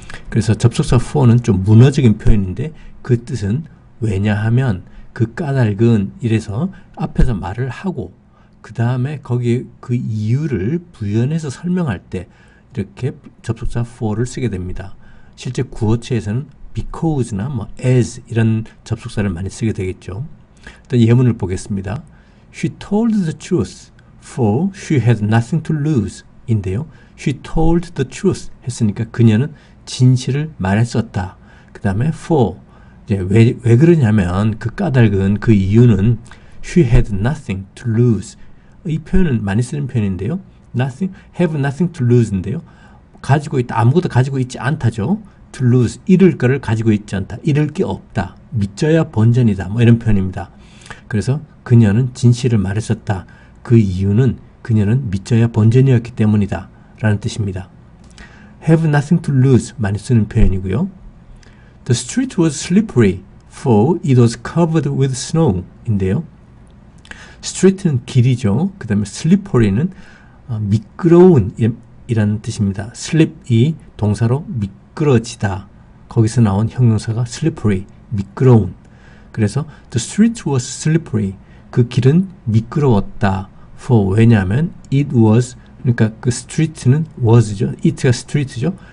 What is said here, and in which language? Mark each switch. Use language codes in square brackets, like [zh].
[ko] 그래서 접속사 for는 좀 문어적인 표현인데 그 뜻은 왜냐하면 그 까닭은 이래서 앞에서 말을 하고 그 다음에 거기에 그 이유를 부연해서 설명할 때 이렇게 접속사 for를 쓰게 됩니다. 실제 구어체에서는 because나 뭐 as 이런 접속사를 많이 쓰게 되겠죠. 일단 예문을 보겠습니다. [en] She told the truth, for she had nothing to lose 인데요. She told the truth [ko] 했으니까 그녀는 진실을 말했었다. 그 다음에 for 이제 왜 그러냐면 그 까닭은 그 이유는 [en] she had nothing to lose. [ko] 이 표현은 많이 쓰는 표현인데요. nothing, have nothing to lose인데요. 가지고 있다. 아무것도 가지고 있지 않다죠. to lose, 잃을 거를 가지고 있지 않다. 잃을 게 없다. 믿져야 본전이다. 뭐 이런 표현입니다. 그래서 그녀는 진실을 말했었다. 그 이유는 그녀는 믿져야 본전이었기 때문이다. 라는 뜻입니다. [en] have nothing to lose [ko] 많이 쓰는 표현이고요. [en] The street was slippery for it was covered with snow 인데요. [ko] street는 길이죠. 그 다음에 slippery는 미끄러운 이라는 뜻입니다. slip이 동사로 미끄러지다. 거기서 나온 형용사가 slippery, 미끄러운. [en] 그래서 the street was slippery. [ko] 그 길은 미끄러웠다. for 왜냐하면 it was 그러니까 그 street는 was죠. it가 street죠.